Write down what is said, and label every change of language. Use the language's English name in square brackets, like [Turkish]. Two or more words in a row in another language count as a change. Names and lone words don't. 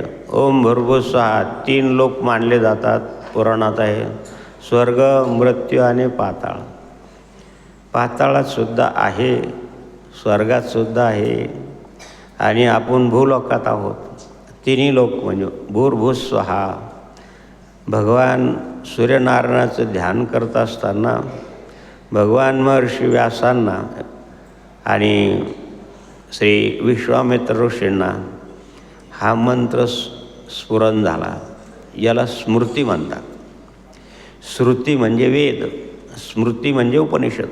[Sanskrit] ओम भूर्भुवः स्वहा. [Marathi] 3 लोक मानले जातात, पुराणात आहे. स्वर्ग, मृत्यू आणि पाताळ. पाताळात सुद्धा आहे, स्वर्गात सुद्धा आहे आणि आपण भूलोकात आहोत. तिन्ही लोक म्हणजे [Sanskrit] भूर्भुवः स्वहा. [Marathi] भगवान सूर्यनारायणाचं ध्यान करत असताना भगवान महर्षी व्यासांना आणि श्री विश्वामित्र ऋषींना हा मंत्र स्फुरण झाला. याला स्मृती म्हणतात. श्रुती म्हणजे वेद, स्मृती म्हणजे उपनिषद.